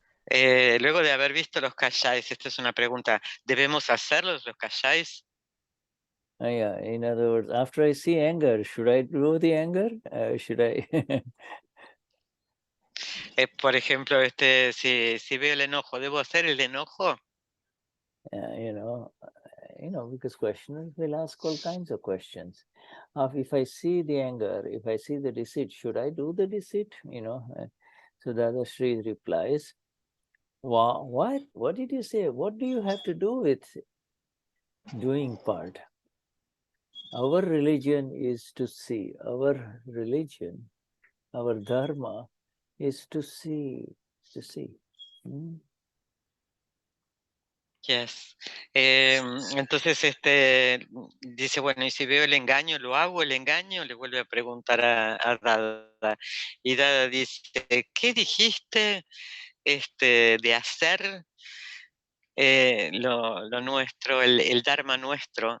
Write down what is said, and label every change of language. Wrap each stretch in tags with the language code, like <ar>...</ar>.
<es>Luego de haber visto los kashais, esta es una pregunta, ¿debemos hacerlos los kashais?</es> <en>Yeah, in other words, after I see anger, should I do the anger? Should I?</en> <es>Por ejemplo, si veo el enojo, ¿debo hacer el enojo?</es> <en>Because questioners will ask all kinds of questions. If I see the anger, if I see the deceit, should I do the deceit? So Dadashri replies, what? What did you say? What do you have to do with doing part? Our religion is to see. Our religion, our dharma is to see. Yes.</en> <es>Entonces, dice, bueno, y si veo el engaño, ¿lo hago el engaño? Le vuelve a preguntar a Dada. Y Dada dice, ¿qué dijiste de hacer lo nuestro, el dharma nuestro?</es>